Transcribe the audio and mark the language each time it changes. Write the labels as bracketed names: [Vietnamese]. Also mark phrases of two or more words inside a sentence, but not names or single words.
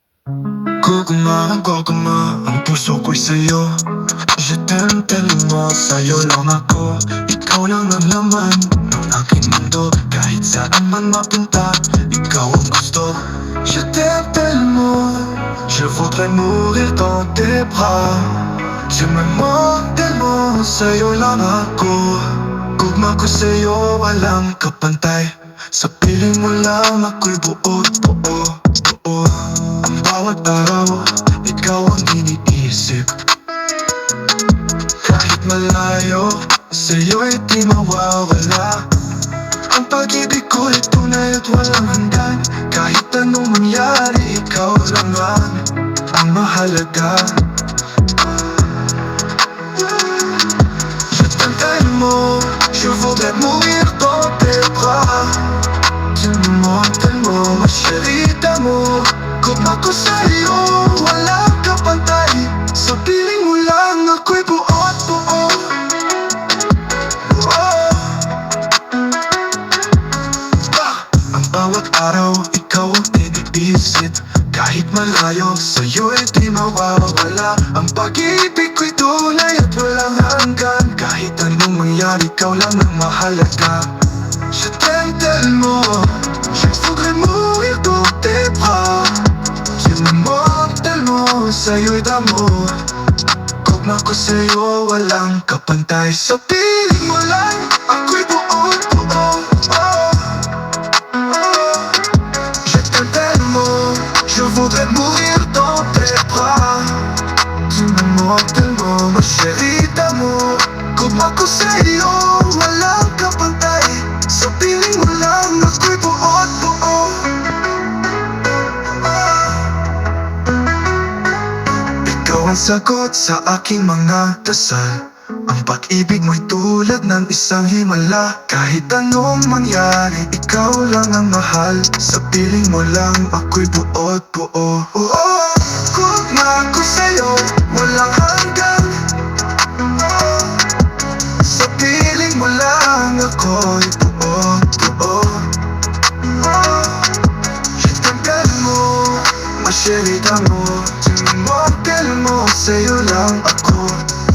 [Filipino] Gugma, ang puso ko'y sa'yo. [French] Je t'aime tellement, [Filipino] sa'yo lang ako. Ikaw lang ang laman ng aking mundo. Kahit saan man mapunta, ikaw ang gusto. [French] Je t'aime tellement, je voudrais mourir dans tes bras. Tu m'aimes tellement, [Filipino] sa'yo lang ako. Gugma ko sa'yo, walang kapantay. Sa piling mo lang ako'y buo. Ang bawat araw, ikaw ang iniisip. Kahit malayo, sa'yo'y di mawawala. Ang pag-ibig ko'y tunay at walang hanggan. Kahit anong mangyari, ikaw lang ang mahalaga. [French] Je t'aime mo, je voudrais mourir dans tes bras. Tu m'aimes tellement, ma chérie d'amour. [Filipino] Gugma ko sa'yo, walang kapantay. Sa piling mo lang ako'y buo't buo. Ang bawat araw, ikaw ang iniisip. Kahit malayo, sa'yo'y di mawawala. Ang pag-ibig ko'y tunay at walang hanggan. Kahit anong mangyari, ikaw lang ang mahalaga. [French] Je t'aime tellement, je voudrais mourir dans tes bras. Tu m'aimes tellement, sa'yo'y d'amour. [Filipino] Gugma ko sa'yo, walang kapantay. Sa piling mo lang, ako'y buo't buo. [French] Je t'aime tellement, je voudrais mourir dans tes bras. Tu m'aimes tellement, ma chérie d'amour. [Filipino] Gugma ko sa'yo, walang kapantay. Sa piling mo lang ako'y buo't buo. Ikaw ang sagot sa aking mga dasal. Ang pag-ibig mo'y tulad ng isang himala. Kahit anong mangyari, ikaw lang ang mahal. Sa piling mo lang ako'y buo't buo. Gugma ko sa'yo, walang hanggan. Sa piling mo lang ako'y buo't buo. [French] Je t'aime tellement, ma chérie d'amour. Tu m'aimes tellement, [Filipino] sa'yo lang ako.